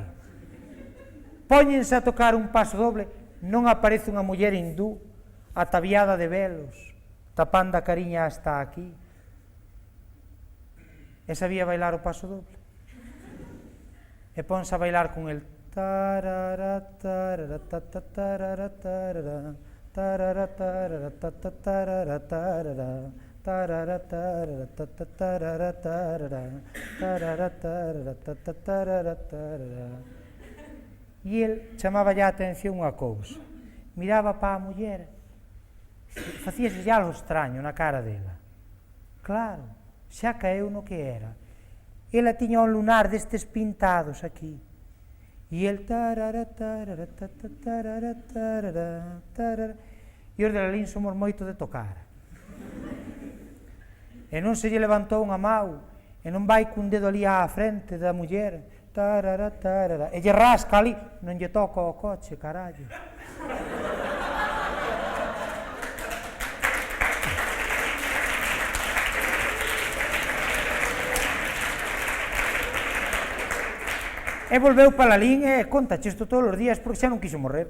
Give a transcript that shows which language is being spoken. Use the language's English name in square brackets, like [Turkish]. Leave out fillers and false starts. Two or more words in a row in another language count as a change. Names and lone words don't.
[Galician] Póñense a tocar un paso doble, non aparece unha muller hindú ataviada de velos, tapando a cariña hasta aquí. E sabía bailar o paso doble. E ponse a bailar con el tarara tarara tarara tarara tarara tarara tarara tarara tarara tarara tarara tarara tarara tarara. E el chamaba ya a atención unha cousa. Miraba para a muller, facíase xa algo extraño na cara dela. Claro, xa caeu no que era. Ela tiña un lunar destes pintados aquí. E el tarara tarara tarara tarara tarara. E os de Lalín somos moito de tocar. E non se lle levantou unha mau, e non vai cun dedo ali á frente da muller, tarara tarara, e lle rasca ali, non lle toca o coche, carallo. E volveu para Lalín e contache isto todos os días porque xa non quiso morrer.